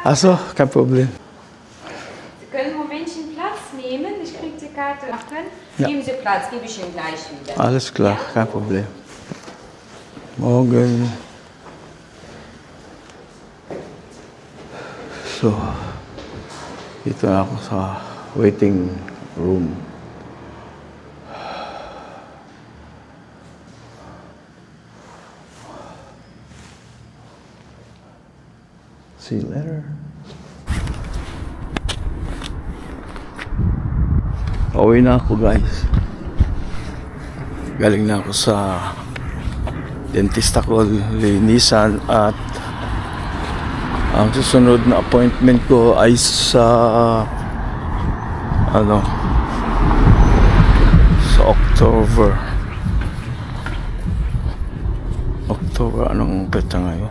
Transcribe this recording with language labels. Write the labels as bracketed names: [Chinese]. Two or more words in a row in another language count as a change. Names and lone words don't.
[German] Achso, kein Problem. Sie können ein Momentchen Platz nehmen. Ich kriege die Karte machen. Ja. Nehmen Sie Platz, gebe ich Ihnen gleich wieder. Alles klar, kein Problem. Morgen. So, [Filipino] dito na ako sa waiting room. [English] See you later. [Filipino] Pauwi na ako, guys. Galing na ako sa dentista ko, linisan, at ang susunod na appointment ko ay sa sa October, anong petsa ngayon?